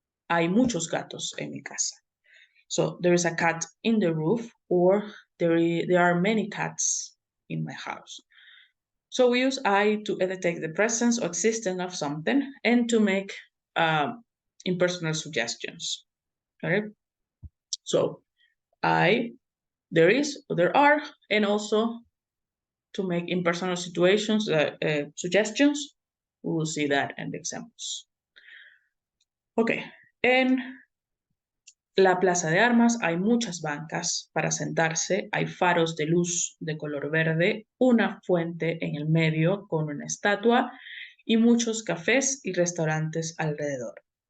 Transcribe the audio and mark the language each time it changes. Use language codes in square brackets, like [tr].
[es] Hay muchos gatos en mi casa. [en] So there is a cat in the roof, or there are many cats in my house. So we use I to indicate the presence or existence of something and to make impersonal suggestions. Okay. So there is, there are, and also to make impersonal situations, suggestions. We will see that in the examples. Okay. [es] En la plaza de armas hay muchas bancas para sentarse, hay faros de luz de color verde, una fuente en el medio con una estatua y muchos cafés y restaurantes alrededor.